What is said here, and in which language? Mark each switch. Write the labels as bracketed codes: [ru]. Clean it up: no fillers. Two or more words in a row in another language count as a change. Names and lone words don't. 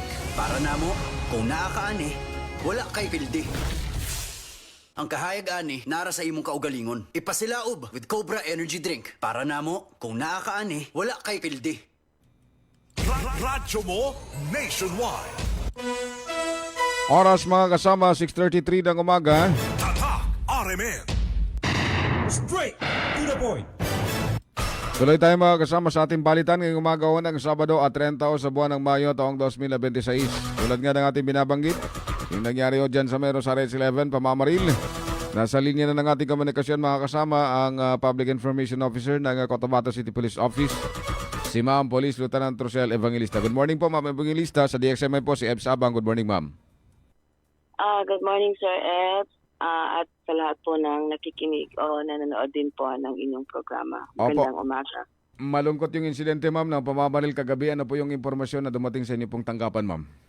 [ceb] Para namo, kung naa ka ani, wala kay pildi. Ang kahayag ani, nara sa imong kaugalingon. Ipasilaob with Cobra Energy Drink. Para namo, kung naa ka ani, wala kay pildi. [tl] Radyo mo nationwide. Oras mga kasama, 6:33 ng umaga. Tatak RMN. [en] Straight to the point. [tl] Tuloy tayo mga kasama sa ating balitan ngayong umaga ng Sabado at 30 sa buwan ng Mayo taong 2026. Tulad nga ng ating binabanggit, yung nangyari o dyan sa Meron sa Res 11, Pamamaril. Nasa linya na ng ating komunikasyon mga kasama ang Public Information Officer ng Cotabato City Police Office, si Ma'am Police Lieutenant Rosel Evangelista. [en] Good morning [tl] po Ma'am Evangelista. Sa DXMI po si Eb Sabang. [en] Good morning [tl] Ma'am. [en] Good morning Sir Eb. [tl] At sa lahat po ng nakikinig o nanonood din po ng inyong programa. Magandang umaga. Malungkot yung insidente ma'am ng pamamaril kagabi. Ano po yung impormasyon na dumating sa inyo pong tanggapan ma'am?